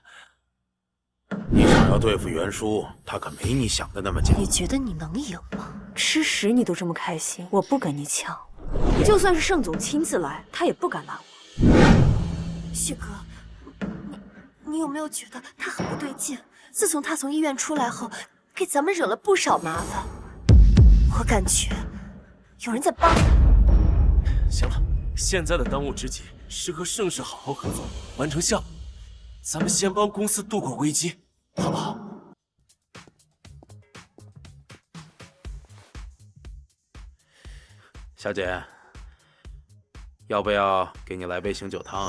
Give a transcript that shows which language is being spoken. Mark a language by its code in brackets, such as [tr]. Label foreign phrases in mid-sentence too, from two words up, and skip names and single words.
[zh] 你想要对付袁叔，他可没你想的那麼簡單。你覺得你能贏嗎？吃屎你都這麼開心，我不跟你搶。就算是盛總親自來，他也不敢攔我。旭哥，你有沒有覺得他很不對勁？自從他從醫院出來後，給咱們惹了不少麻煩。我感覺有人在幫他。行了，現在的當務之急是和盛世好好合作，完成项目。咱们先幫公司度過危機，好不好？小姐，要不要給你來杯醒酒湯啊？